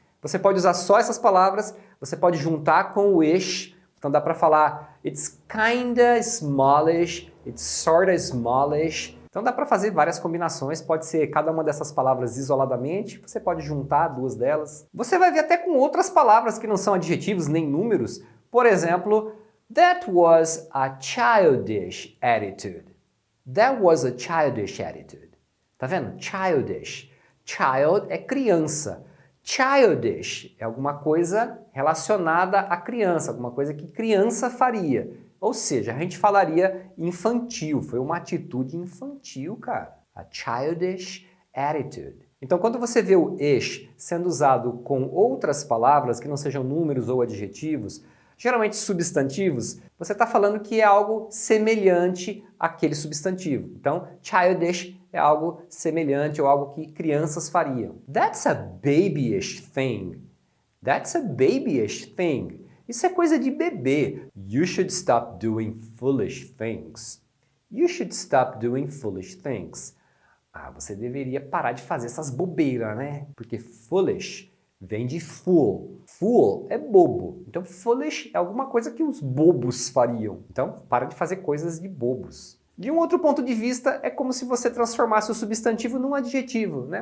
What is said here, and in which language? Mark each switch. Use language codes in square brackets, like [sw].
[pt] Você pode usar só essas palavras, você pode juntar com o ish. Então dá para falar [en] it's kinda smallish, it's sorta smallish. [pt] Então dá para fazer várias combinações, pode ser cada uma dessas palavras isoladamente, você pode juntar duas delas. Você vai ver até com outras palavras que não são adjetivos nem números. Por exemplo, [en] that was a childish attitude. That was a childish attitude. [pt] Tá vendo? Childish. Child é criança. Childish é alguma coisa relacionada à criança, alguma coisa que criança faria. Ou seja, a gente falaria infantil, foi uma atitude infantil, cara. [en] A childish attitude. [pt] Então, quando você vê o ish sendo usado com outras palavras que não sejam números ou adjetivos, geralmente substantivos, você está falando que é algo semelhante àquele substantivo. Então, childish é algo semelhante ou algo que crianças fariam. [en] That's a babyish thing. That's a babyish thing. [pt] Isso é coisa de bebê. [en] You should stop doing foolish things. You should stop doing foolish things. [pt] Você deveria parar de fazer essas bobeiras, né? Porque foolish vem de fool. Fool é bobo. Então foolish é alguma coisa que os bobos fariam. Então para de fazer coisas de bobos. De um outro ponto de vista, é como se você transformasse o substantivo num adjetivo, né?